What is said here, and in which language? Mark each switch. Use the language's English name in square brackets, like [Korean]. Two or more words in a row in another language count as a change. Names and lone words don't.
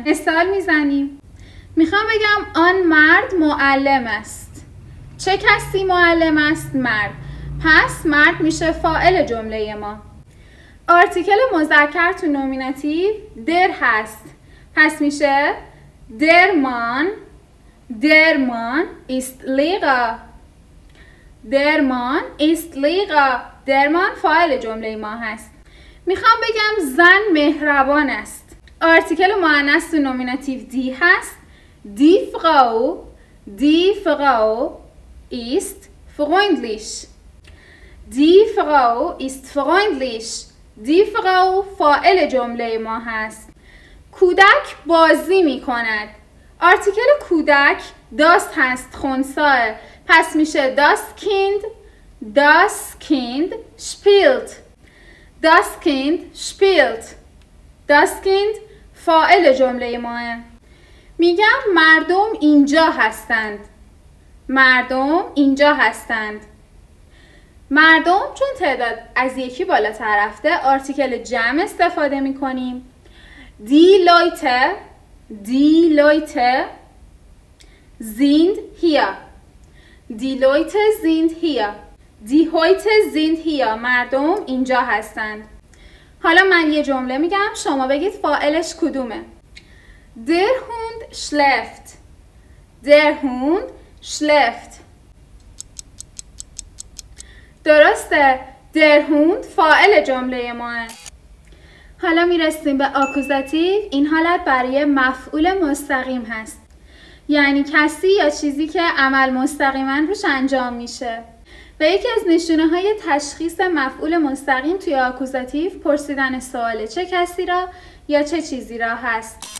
[Persian] مثال میزنیم. میخوام بگم آن مرد معلم است. چه کسی معلم است؟ مرد. پس مرد میشه فاعل جمله ما. آرتیکل مذکر تو نومیناتیو در هست. پس میشه [German] der Mann ist Lehrer. der Mann ist Lehrer. der Mann [Persian] فاعل جمله ما هست. میخوام بگم زن مهربان است. آرتیکل مؤنث تو نومیناتیو دی هست. [German] Die Frau ist freundlich. Die Frau ist freundlich. Die Frau [Persian] فاعل جمله ما هست. کودک بازی می کند. آرتیکل کودک داست هست، خنثی. پس میشه [German] das Kind spielt. das Kind spielt. das Kind [Persian] فاعل جمله ماه. میگم مردم اینجا هستند. مردم اینجا هستند. مردم چون تعداد از یکی بالاتر رفته آرتیکل جمع استفاده میکنیم. [German] Die Leute sind hier. Die Leute sind hier. Die heute sind hier. [Persian] مردم اینجا هستند. حالا من یه جمله میگم، شما بگید فاعلش کدومه. [German] Der Hund schläft. Der Hund schläft. [Persian] درسته. [German] der Hund [Persian] فاعل جمله ماه. حالا میرسیم به آکوزاتیو. این حالت برای مفعول مستقیم هست، یعنی کسی یا چیزی که عمل مستقیما روش انجام میشه. و یکی از نشونه های تشخیص مفعول مستقیم توی آکوزاتیو پرسیدن سوال چه کسی را یا چه چیزی را هست.